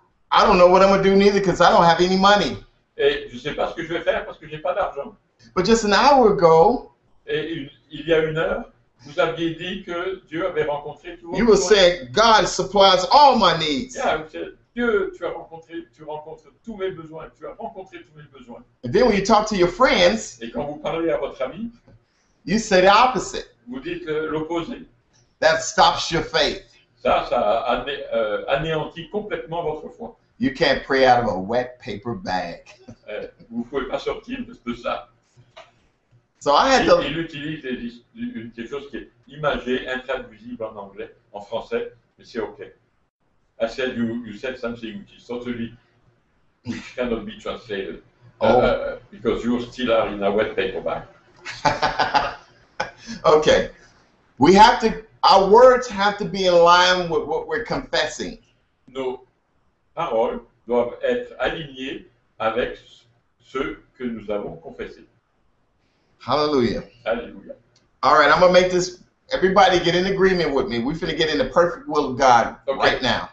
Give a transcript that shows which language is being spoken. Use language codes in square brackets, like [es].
[en] I don't know what I'm going to do neither because I don't have any money. [fr] et je ne sais pas ce que je vais faire parce que je n'ai pas d'argent. [en] But just an hour ago, [fr] Et il y a 1 heure, vous aviez dit que Dieu avait rencontré tous vos [en] you were [fr] besoins. [en] saying God supplies all my needs. [fr] Yeah, Dieu, tu rencontres tous mes besoins, tu as rencontré tous mes besoins. [en] And then when you talk to your friends, [fr] Et quand vous parlez à votre ami, [en] you say the opposite. [fr] vous dites l'opposé. [en] That stops your faith. [fr] Ça anéantit complètement votre foi. [en] You can't pray out of a wet paper bag. [fr] Vous ne pouvez pas sortir de ça. [en] So I had to, [fr] Il utilise quelque chose qui est imagé, intraduisible en anglais, en français, mais c'est OK. [en] I said you said something which is totally, which cannot be translated. Because you still are in a wet paper bag. okay. We have to, our words have to be in line with what we're confessing. [fr] Nos paroles doivent être alignées avec ce que nous avons confessé. [en] Hallelujah. [fr] Alléluia. [en] All right, I'm going to make this, everybody get in agreement with me. We're going to get in the perfect will of God right now.